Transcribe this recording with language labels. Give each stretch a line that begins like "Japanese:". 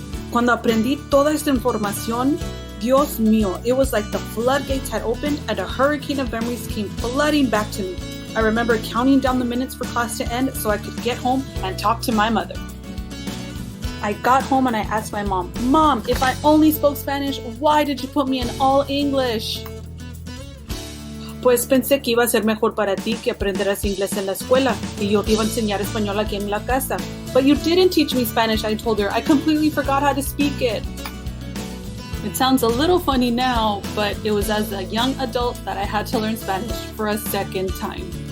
Spanish: Cuando aprendí toda esta información, Dios mío,
English: it was like the floodgates had opened and a hurricane of memories came flooding back to me. I remember counting down the minutes for class to end so I could get home and talk to my mother. I got home and I asked my mom, "Mom, if I only spoke Spanish, why did you put me in all English?"
Spanish: Pues pensé que iba a ser mejor para ti que aprenderas inglés en la escuela y yo te iba a enseñar español aquí en la casa.
English: But you didn't teach me Spanish, I told her. I completely forgot how to speak it. It sounds a little funny now, but it was as a young adult that I had to learn Spanish for a second time.